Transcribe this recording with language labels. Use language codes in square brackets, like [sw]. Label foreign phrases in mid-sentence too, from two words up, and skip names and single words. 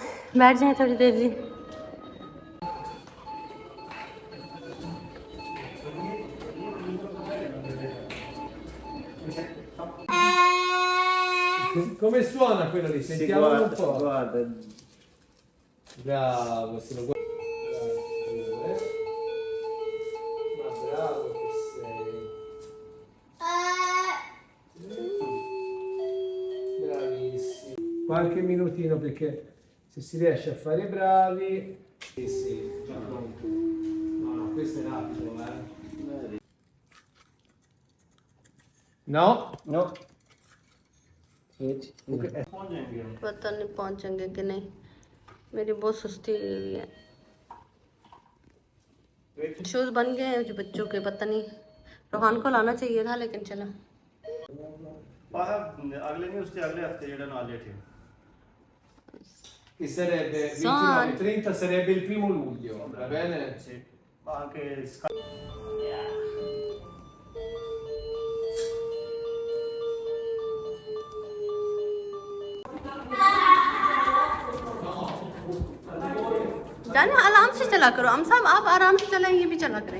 [hi] बैठ जाए थोड़ी देर जी। [it] Come suona quello lì? Si Sentiamolo un guarda, po'. guarda. Bravo, se lo guarda. Ma bravo che sei. Bravissimo. Qualche minutino perché se si riesce a fare i bravi. Sì, sì, già pronto. No, no, questo è rapido, No? No. [hi] पहुंच जाएंगे हम। पता नहीं पहुंचेंगे कि नहीं, मेरी बहुत सुस्ती हुई है। शूज बन गए हैं जो बच्चों के, पता नहीं रोहान को लाना चाहिए था लेकिन चला। अगले नहीं उसके अगले हफ्ते जेड़ा नाले थे [it] Che sarebbe Son. 29 30 sarebbe il 1 luglio, va bene? sì anche [hi] जाने आराम से चला करो, हम सब आप आराम से चलाएं, ये भी चला करें।